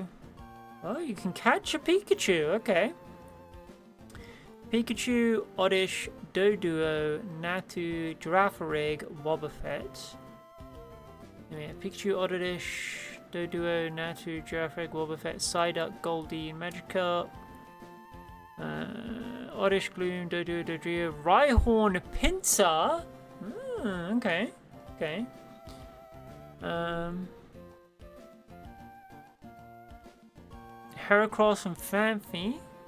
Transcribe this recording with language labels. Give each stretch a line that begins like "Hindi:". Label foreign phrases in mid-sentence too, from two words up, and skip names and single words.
English: Oh, you can catch a Pikachu, okay. Pikachu, Oddish, Doduo, Natu, Girafarig, Wobbuffet. Then we have Pikachu, Oddish, Doduo, Natu, Girafarig, Wobbuffet, Psyduck, Goldie, Magikarp. Oddish, Gloom, Doduo, Dodrio, Rhyhorn, Pinsir. Okay, okay. Heracross and Fanfi.